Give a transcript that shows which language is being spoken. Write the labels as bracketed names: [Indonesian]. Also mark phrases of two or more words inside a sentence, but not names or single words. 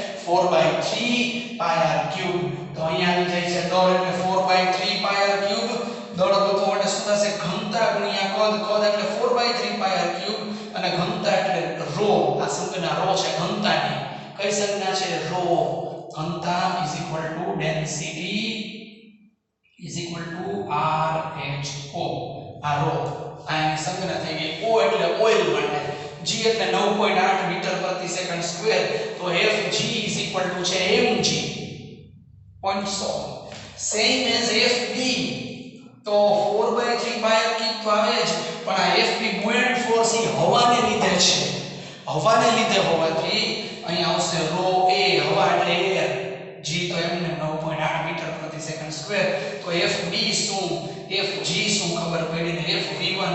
[English] 4/3 pi r cube. [Gujarati] તો અહીંયા આવી જાય છે દળ એટલે 4/3 [English] pi r cube. [Gujarati] દળ ગોતવા માટે શું થશે? ઘનતા ગુણ્યા કદ. કદ એટલે 4/3 [English] pi r cube [Gujarati] અને ઘનતા એટલે ρ. આ સંજ્ઞા ρ છે ઘનતાની. કઈ સંજ્ઞા છે? ρ. [English] ઘનતા is equal to density is equal to rho. [Gujarati] આ ρ આ સંજ્ઞા થઈ ગઈ. O એટલે ઓઇલ માટે, g એટલે 9.8 મીટર પ્રતિ [English] second square. તો Fg is equal to છે mg. 0.100 same as Fb. [Gujarati] તો 4/3 [English] pi r cube [Gujarati] તો આવે જ, પણ આ Fb [English] buoyant force [Gujarati] એ હવાને લીધે છે. હવાને લીધે હોવાથી અહીંયા આવશે ρ a, હવા એટલે એર. g તો એમને 9.8 મીટર પ્રતિ [English] second square. [Gujarati] તો Fb શું, Fg શું ખબર પડી ને Fv1.